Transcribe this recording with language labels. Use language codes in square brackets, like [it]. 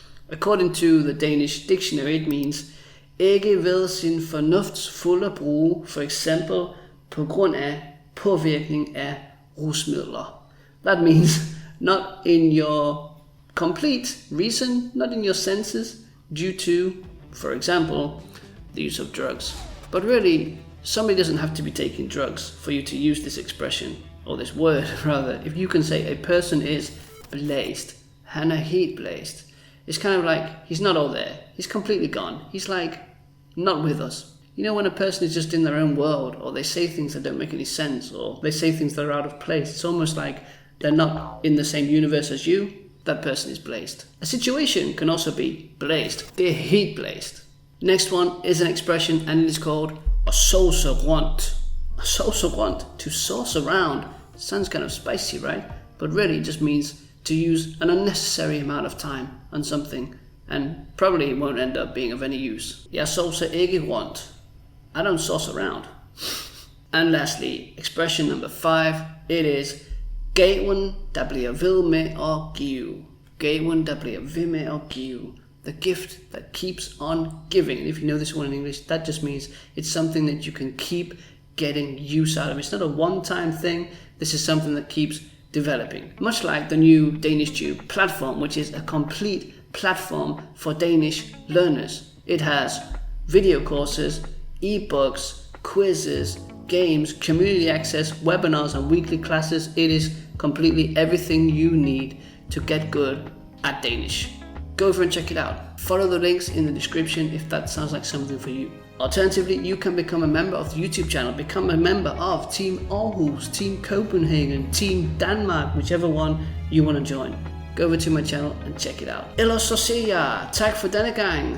[en] According to the Danish dictionary, it means [da] ikke ved sin fornuftsfulde brug, for eksempel på grund af påvirkning af rusmidler. [en] That means not in your complete reason, not in your senses, due to, for example, the use of drugs. But really, somebody doesn't have to be taking drugs for you to use this expression, or this word rather. If you can say a person is blæst, [da] han er helt blæst. [en] It's kind of like he's not all there. He's completely gone. He's like not with us. You know, when a person is just in their own world, or they say things that don't make any sense, or they say things that are out of place, it's almost like they're not in the same universe as you. That person is blæst. A situation can also be blæst. [da] Det er helt blæst. [en] Next one is an expression, and it is called at sovse rundt. At sovse rundt, to sauce around. Sounds kind of spicy, right? But really it just means to use an unnecessary amount of time on something, and probably it won't end up being of any use. [da] Jeg sovser ikke rundt. [en] I don't sauce around. And lastly, expression number 5, it is [da] gaven, der bliver ved med at give. Gaven, der bliver ved med at give. [en] The gift that keeps on giving. And if you know this one in English, that just means it's something that you can keep getting use out of. It's not a one-time thing. This is something that keeps developing. Much like the new DanishTube platform, which is a complete platform for Danish learners. It has video courses, ebooks, quizzes, games, community access, webinars, and weekly classes. It is completely everything you need to get good at Danish. Go over and check it out. Follow the links in the description if that sounds like something for you. Alternatively, you can become a member of the YouTube channel, become a member of Team Aarhus, Team Copenhagen, Team Denmark, whichever one you want to join. Go over to my channel and check it out. [da] Ellers så siger jeg tak for denne gang.